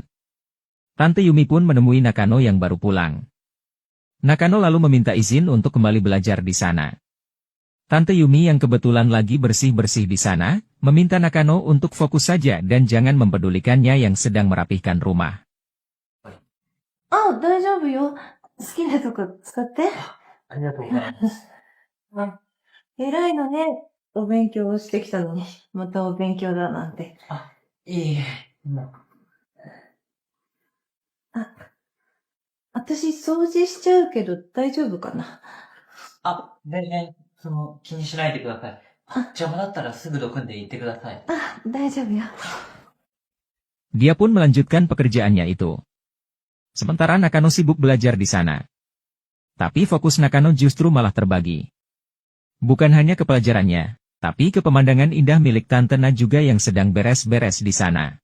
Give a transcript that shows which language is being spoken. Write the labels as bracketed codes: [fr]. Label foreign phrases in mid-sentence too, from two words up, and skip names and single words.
[id] Tante Yumi pun menemui Nakano yang baru pulang. Nakano lalu meminta izin untuk kembali belajar di sana. Tante Yumi yang kebetulan lagi bersih-bersih di sana, meminta Nakano untuk fokus saja dan jangan mempedulikannya yang sedang merapihkan rumah. [ja] Oh, 大丈夫よ。好きなとこ使って。ありがとうございます。偉いのね。お勉強をしてきたのに、またお勉強だなんて。いいえ。私掃除しちゃうけど大丈夫かな？あ、全然、気にしないでください。邪魔だったらすぐどくんで言ってください。あ、大丈夫よ。 [id] Dia pun melanjutkan pekerjaannya itu. Sementara Nakano sibuk belajar di sana. Tapi fokus Nakano justru malah terbagi. Bukan hanya ke pelajarannya, tapi ke pemandangan indah milik Tante Na juga yang sedang beres-beres di sana.